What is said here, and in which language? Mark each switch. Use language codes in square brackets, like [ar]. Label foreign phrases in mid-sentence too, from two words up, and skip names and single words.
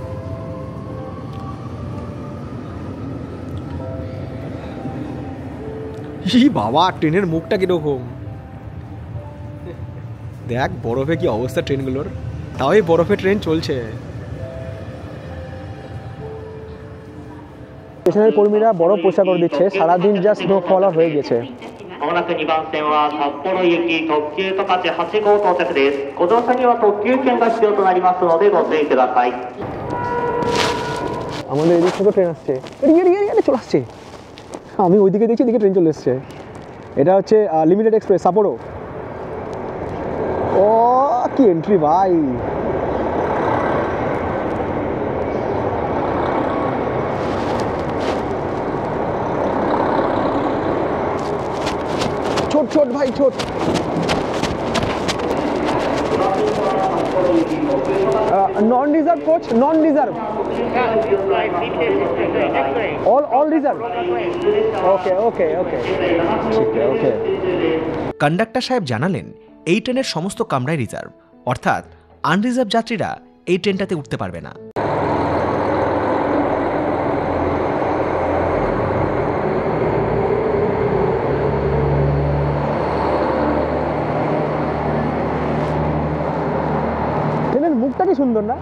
[bn] বাবা, ট্রেনের মুখটা কিরকম দেখ, বরফে কি অবস্থা ট্রেনগুলোর, তাও এই বরফে ট্রেন চলছে। স্টেশনের কর্মীরা বরফ পরিষ্কার করে দিচ্ছে, সারাদিন যা স্নোফল হয়ে গেছে। [ja] まもなく2番線は札幌行き特急十勝8号到着です。ご乗車には特急券が必要となりますのでご注意ください。 [bn] আমাদের এদিক থেকে ট্রেন আসছে, এদিকে চলে আসছে। আমি ওইদিকে দেখছি, এদিকে ট্রেন চলে এসছে। এটা হচ্ছে [en] limited express [bn] সাপোরো। ও কি এন্ট্রি ভাই! ছোট ছোট ভাই, ছোট। [en] non reserve coach, non reserve, all reserve. [bn] Okay. ঠিক আছে, ওকে। কন্ডাক্টর সাহেব জানালেন এই ট্রেনের সমস্ত কামরাই রিজার্ভ, অর্থাৎ আনরিজার্ভ যাত্রীরা এই ট্রেনটাতে উঠতে পারবে না। ট্রেনের মুখটা কি সুন্দর না?